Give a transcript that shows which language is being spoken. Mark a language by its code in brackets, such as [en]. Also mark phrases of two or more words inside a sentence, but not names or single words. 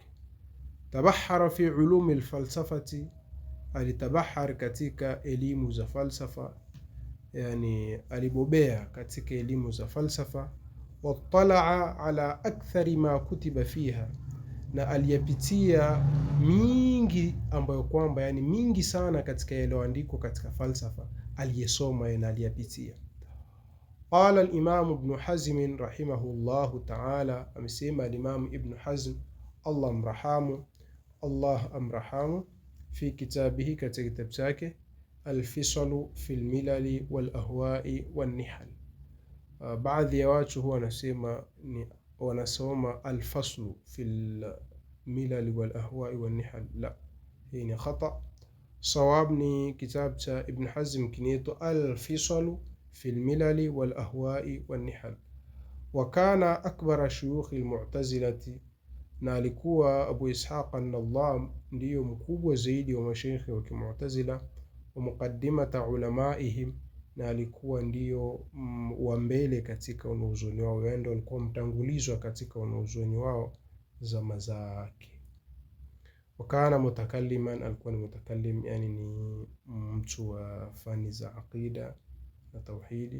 [ar] تبحر في علوم الفلسفة, [sw] alitabahar katika elimu za falsafa, yani alibobea katika elimu za falsafa. [ar] واطلع على أكثر ما كتب فيها, [sw] na aliyapitia mingi ambayo kwamba, yani mingi sana katika yaliyoandikwa katika falsafa aliyesoma na aliyapitia. [ar] قال الإمام ابن حزم رحمه الله تعالى, [sw] amesema al-Imam Ibn Hazm Allah amrahamu, [ar] في كتابه, [sw] katika kitabu chake Al-Fisalu fi al-Milali wal-Ahwa'i wan-Nihal. Baadhi ya watu huwa wanasoma al-faslu fi al-milal wal-ahwa'i wan-nihal. La, hii ni khata. Sawab ni kitabu cha Ibn Hazm kinaitwa al-Fisalu fi al-milal wal-ahwa'i wan-nihal. [ar] وكان أكبر شيوخ المعتزلة, [sw] na alikuwa Abu Ishaq an-Nadham ndiyo mkubwa zaidi wa mashaikhi wa Mu'tazila. [ar] ومقدمة علمائهم, [sw] na alikuwa ndiyo wa mbele katika wanazuoni wao, ndio alikuwa mtangulizwa katika wanazuoni wao zama zake. [ar] وكان متكلما, [sw] alikuwa ni mutakallim, yani ni mtu wa fani za aqida na tauhidi.